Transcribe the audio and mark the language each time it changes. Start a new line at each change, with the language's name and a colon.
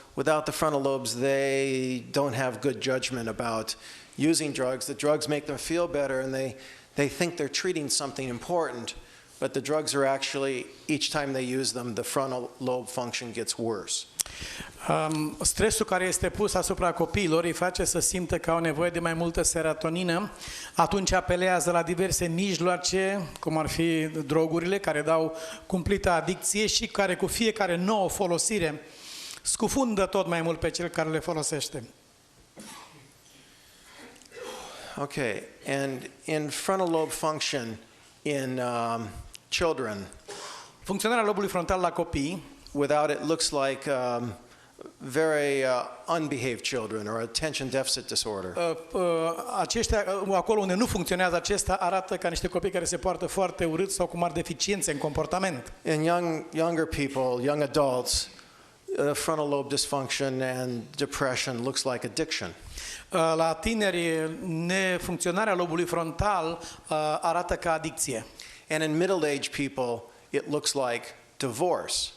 English: Without the frontal lobes, they don't have good judgment about using drugs. The drugs make them feel better, and they think they're treating something important. But the drugs are actually, each time they use them, the frontal lobe function gets worse.
Romanian: Stresul care este pus asupra copiilor îi face să simtă că au nevoie de mai multă serotonină, atunci apelează la diverse mijloace, cum ar fi drogurile, care dau cumplită adicție și care cu fiecare nouă folosire scufundă tot mai mult pe cel care le folosește.
English: Okay, and in frontal lobe function in children,
Romanian: funcționarea lobului frontal la copii,
English: without it looks like very unbehaved children or attention deficit disorder.
Romanian: Aceștia, acolo unde nu funcționează acesta, arată ca niște copii care se poartă foarte urât sau cu mari deficiențe în comportament.
English: In younger people, young adults, frontal lobe dysfunction and depression looks like addiction.
Romanian: La tineri, nefuncționarea lobului frontal arată ca adicție.
English: And in middle-aged people, it looks like divorce.